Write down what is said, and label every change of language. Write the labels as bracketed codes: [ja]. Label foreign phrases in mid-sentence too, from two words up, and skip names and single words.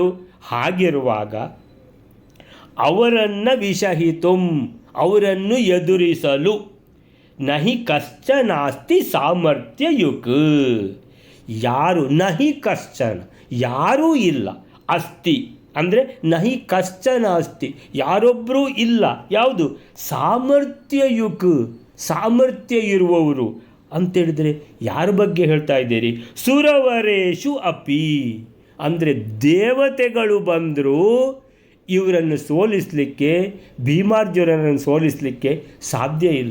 [kn] ಹಾಗಿರುವಾಗ ಅವರನ್ನು ವಿಷಹಿತುಂ, ಅವರನ್ನು ಎದುರಿಸಲು, [sa] ನಹಿ ಕಶ್ಚನಾಸ್ತಿ ಸಾಮರ್ಥ್ಯಯುಕ್, [kn] ಯಾರು [sa] ನಹಿ ಕಶ್ಚನ [kn] ಯಾರೂ ಇಲ್ಲ, ಅಸ್ತಿ ಅಂದರೆ [sa] ನಹಿ ಕಶ್ಚನ ಅಸ್ತಿ [kn] ಯಾರೊಬ್ಬರೂ ಇಲ್ಲ, ಯಾವುದು ಸಾಮರ್ಥ್ಯಯುಕ್ ಸಾಮರ್ಥ್ಯ ಇರುವವರು ಅಂತೇಳಿದರೆ ಯಾರ ಬಗ್ಗೆ ಹೇಳ್ತಾ ಇದ್ದೀರಿ? [sa] ಸುರವರೇಶು ಅಪಿ [kn] ಅಂದರೆ ದೇವತೆಗಳು ಬಂದರೂ ಇವರನ್ನು ಸೋಲಿಸಲಿಕ್ಕೆ, ಭೀಮಾರ್ಜುನರನ್ನು ಸೋಲಿಸಲಿಕ್ಕೆ ಸಾಧ್ಯ ಇಲ್ಲ.